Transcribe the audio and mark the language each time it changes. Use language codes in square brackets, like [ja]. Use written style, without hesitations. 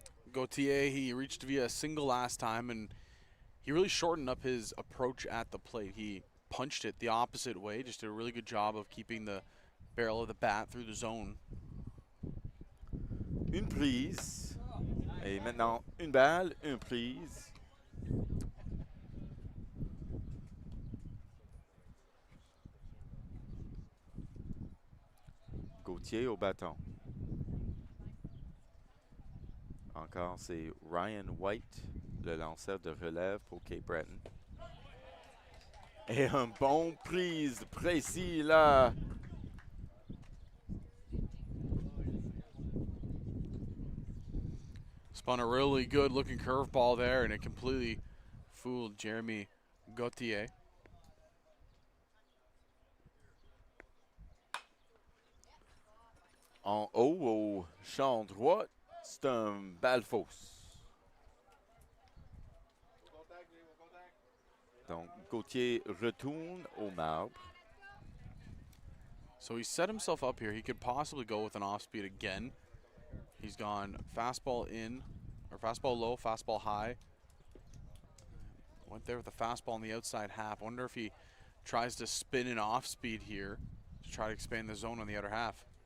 [en] Gauthier, he reached via a single last time, and he really shortened up his approach at the plate. He punched it the opposite way, just did a really good job of keeping the barrel of the bat through the zone. [fr] Une prise. Et maintenant, une balle, une prise. Gauthier au bâton. Encore, c'est Ryan White, le lanceur de relève pour Cape Breton. Et un bon prise précis là. [en] Spun a really good looking curveball there, and it completely fooled Jeremy Gauthier. [fr] En haut au champ droit, c'est un balle fausse. Donc, Gauthier retourne au marbre. [en] So he set himself up here. He could possibly go with an off speed again. He's gone fastball in, or fastball low, fastball high. Went there with a fastball on the outside half. Wonder if he tries to spin an off speed here to try to expand the zone on the other half.